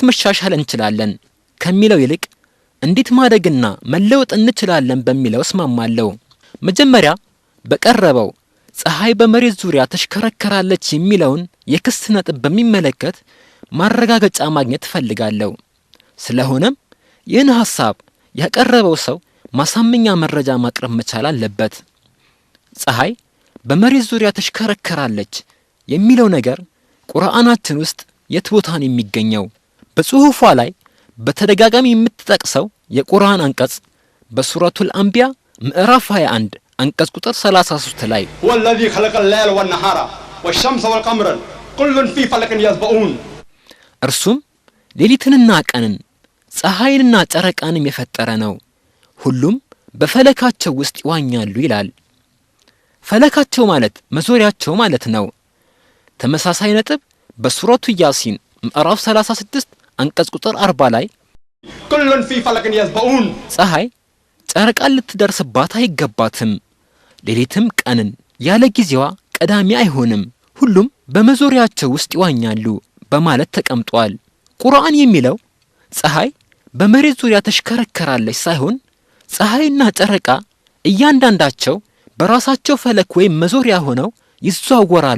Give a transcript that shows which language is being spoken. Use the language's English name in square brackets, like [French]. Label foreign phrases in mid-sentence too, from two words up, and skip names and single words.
[Amharic] መሻሻል እንችላለን ከሚለው ይልቅ እንዴት ማደግና መለወጥ እንችላለን በሚለው እስማማለሁ። መጀመሪያ በቀረበው ፀሐይ በመሬት ዙሪያ ተሽከረከራለች የሚለውን የክስ ነጥብ በሚመለከት ማረጋገጫ ማግኘት እፈልጋለሁ። ስለሆነም ይህን ሐሳብ ያቀረበው ሰው ማሳመኛ መረጃ ማቅረብ መቻል አለበት። ፀሐይ በመሬት ዙሪያ ተሽከረከራለች የሚለው ነገር ቁርአናችን ውስጥ የት ቦታ ነው የሚገኘው? በጽሑፏ ላይ በተደጋጋሚ የምትጠቅሰው የቁርአን አንቀጽ በሱረቱል አንቢያ ምዕራፍ 21 አንቀጽ ቁጥር 33 ላይ [Arabic] هو الذي خلق الليل والنهار والشمس والقمر كل في فلك يسبحون [Amharic] እርሱም ሌሊትንና ቀንን ፀሐይንና ጨረቃንም የፈጠረ ነው፣ ሁሉም በፈለካቸው ውስጥ ይዋኛሉ ይላል። ፈለካቸው ማለት መዞሪያቸው ማለት ነው። ተመሳሳይ ነጥብ በሱረቱ ያሲን ምዕራፍ 36 አንቀጽ ቁጥር 40 ላይ [Arabic] كل في فلك يسبحون [Amharic] ፀሐይ ጨረቃን ልትደርስባት አይገባትም፣ ሌሊትም ቀንን ያለ ጊዜዋ ቀዳሚ አይሆንም፣ ሁሉም በመዞሪያቸው ውስጥ ይዋኛሉ በማለት ተቀምጧል። ቁርአን የሚለው ፀሐይ በመሬት ዙሪያ ተሽከረከራለች ሳይሆን ፀሐይና ጨረቃ እያንዳንዳቸው በራሳቸው ፈለክ ወይም መዞሪያ ሆነው ይዘዋወራሉ